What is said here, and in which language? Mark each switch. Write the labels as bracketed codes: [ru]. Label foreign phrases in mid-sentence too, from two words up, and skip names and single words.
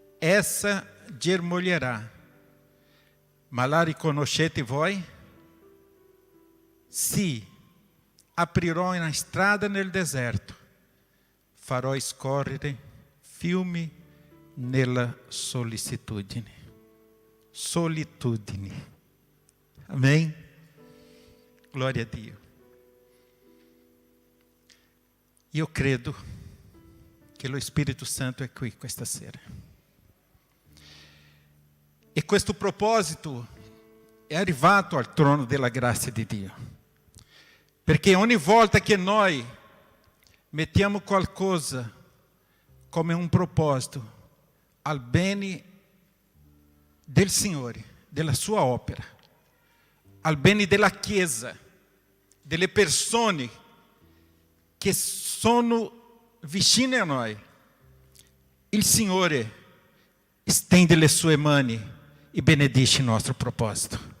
[it] essa germoglierà, ma la riconoscete voi? Sì, aprirò una strada nel deserto, farò scorrere fiumi nella solitudine. Amém? Glória a Dio. Io credo che lo Spirito Santo è qui questa sera. E questo proposito è arrivato al trono della grazia di Dio. Perché ogni volta che noi mettiamo qualcosa come un proposito al bene del Signore, della sua opera, al bene della Chiesa, delle persone che sono vicine a noi, il Signore stende le sue mani e benedice il nostro proposito.